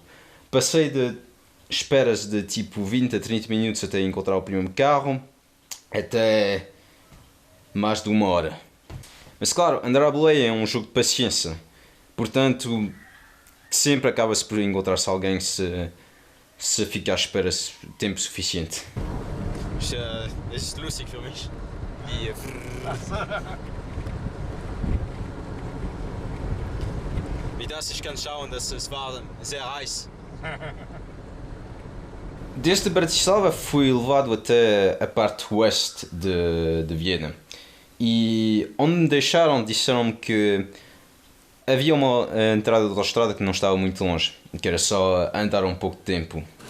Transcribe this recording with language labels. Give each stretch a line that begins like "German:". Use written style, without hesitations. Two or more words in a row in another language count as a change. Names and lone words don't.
Portuguese: Passei de esperas de tipo 20 a 30 minutos até encontrar o primeiro carro, até mais de 1 hora. Mas claro, andar à boleia é um jogo de paciência, portanto sempre acaba-se por encontrar-se alguém se ficar à espera tempo suficiente.
German: Das ist lustig für mich. Wie das, ich kann schauen, dass es war sehr heiß.
Portuguese: Desde Bratislava fui levado até a parte oeste de Viena e onde me deixaram disseram-me que havia uma entrada de autoestrada que não estava muito longe, que era só andar um pouco de tempo.